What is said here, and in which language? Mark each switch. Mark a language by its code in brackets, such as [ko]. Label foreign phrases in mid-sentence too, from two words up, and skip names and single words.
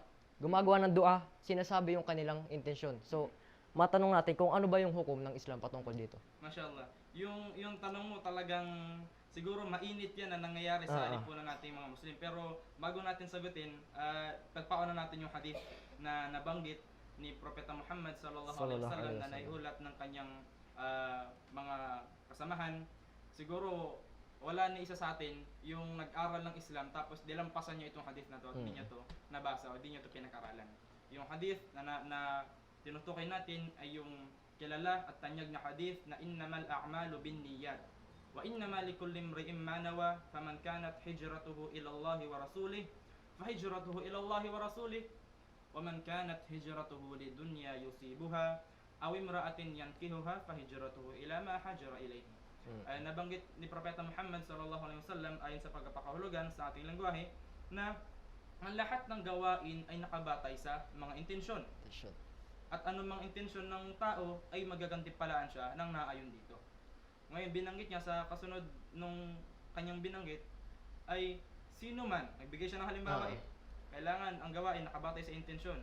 [tl] Gumagawa ng dua, sinasabi yung kanilang intensyon. So, matanong natin kung ano ba yung hukom ng Islam patungkol dito. Mashallah. Yung tanong mo talagang siguro mainit yan na nangyayari sa lipunan nating mga Muslim. Pero bago natin sagutin, pagpauna natin yung hadith na nabanggit ni Propeta Muhammad [ar] صلى الله عليه وسلم [tl] na naiulat ng kanyang mga kasamahan. Siguro wala ni isa sa atin yung nag-aral ng Islam tapos dilampasan niya itong hadith na to at hindi niya to nabasa o hindi niya to pinag-aralan. Yung hadith na tinutukoy natin ay yung kilala at tanyag na hadith na [ar] إنما الأعمال بالنيات وإنما لكل امرئ ما نوى فمن كانت هجرته إلى الله ورسوله فهجرته إلى الله ورسوله ومن كانت هجرته لدنيا يصيبها أو امرأة ينكحها فهجرته إلى ما هاجر إليه. [tl] Nabanggit ni Propeta Muhammad [ar] صلى الله عليه وسلم [tl] ayon sa pagpapakahulugan sa ating lengguwahe na ang lahat ng gawain ay nakabatay sa mga intensyon. At anumang intensyon ng tao ay magagantimpalaan siya ng naayon dito. Ngayon, binanggit niya sa kasunod nung kanyang binanggit ay sino man, nagbigay siya ng halimbawa kailangan ang gawain nakabatay sa intensyon.